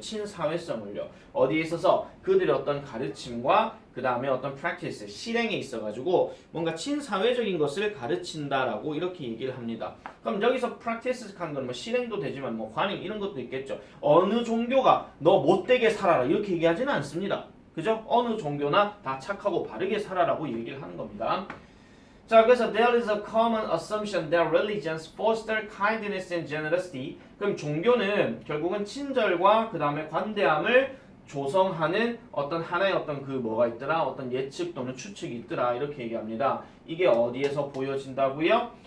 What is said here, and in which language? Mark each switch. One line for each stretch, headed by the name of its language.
Korean: 친사회성을요. 어디에 있어서 그들의 어떤 가르침과 그 다음에 어떤 practice 실행에 있어가지고 뭔가 친사회적인 것을 가르친다라고 이렇게 얘기를 합니다. 그럼 여기서 practice 하는 건 뭐 실행도 되지만 뭐 관행 이런 것도 있겠죠. 어느 종교가 너 못되게 살아라 이렇게 얘기하지는 않습니다. 그죠? 어느 종교나 다 착하고 바르게 살아라고 얘기를 하는 겁니다. 자, 그래서
English: there is a common assumption that religions foster kindness and generosity.
Korean: 그럼 종교는 결국은 친절과 그 다음에 관대함을 조성하는 어떤 하나의 어떤 그 뭐가 있더라, 어떤 예측 또는 추측이 있더라 이렇게 얘기합니다. 이게 어디에서 보여진다고요?